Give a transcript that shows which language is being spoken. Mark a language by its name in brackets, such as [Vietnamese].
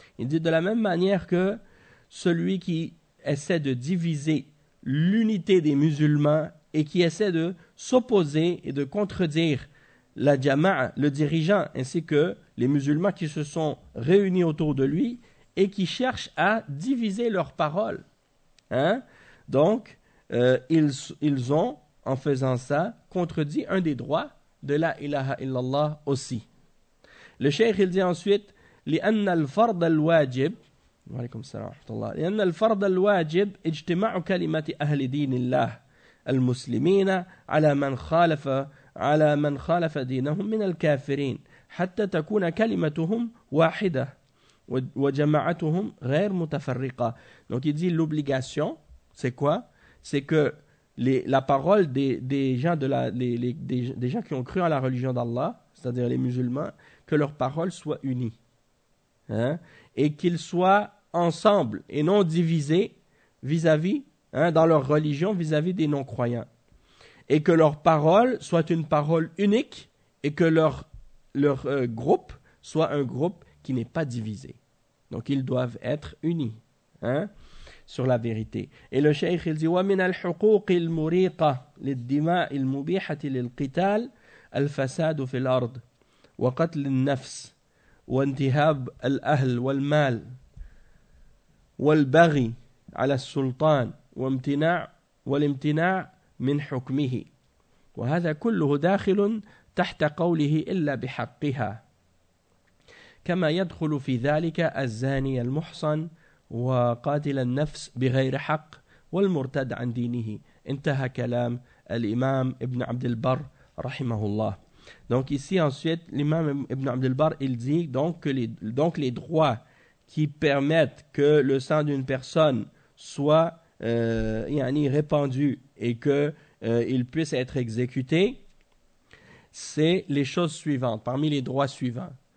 [French] Il dit de la même manière que celui qui essaie de diviser l'unité des musulmans et qui essaie de s'opposer et de contredire la jama'a, le dirigeant, ainsi que les musulmans qui se sont réunis autour de lui et qui cherchent à diviser leurs paroles. Hein? Donc, ils ont, en faisant ça, contredit un des droits de la ilaha illallah aussi. Le cheikh, il dit [Arabic] ensuite, « لأن الفرض الواجب وعليكم السلام ورحمة الله لأن الفرض الواجب اجتماع كلمة أهل دين الله المسلمين على من خالف دينهم من الكافرين حتى تكون كلمتهم واحدة وجماعتهم غير متفرقة. [French] Donc il dit l'obligation, c'est quoi? C'est que la parole des gens qui ont cru en la religion d'Allah, c'est-à-dire les musulmans, que leur parole soit unie. Hein? Et qu'ils soient ensemble et non divisés vis-à-vis, hein, dans leur religion, vis-à-vis des non-croyants. Et que leur parole soit une parole unique et que leur groupe soit un groupe qui n'est pas divisé. Donc ils doivent être unis, hein, sur la vérité. Et le cheikh, il dit [Arabic] « Wa min al-huquq al-muriqa lid-dima' al-mubihah lil-qital al-fasad fi al-ard wa qatl an-nafs » وانتهاب الأهل والمال والبغي على السلطان وامتناع والامتناع من حكمه وهذا كله داخل تحت قوله إلا بحقها كما يدخل في ذلك الزاني المحصن وقاتل النفس بغير حق والمرتد عن دينه انتهى كلام الإمام ابن عبد البر رحمه الله. [French] Donc ici ensuite, l'imam Ibn Abd al-Barr, il dit donc que les droits qui permettent que le sang d'une personne soit répandu et qu'il puisse être exécuté, c'est les choses suivantes, parmi les droits suivants.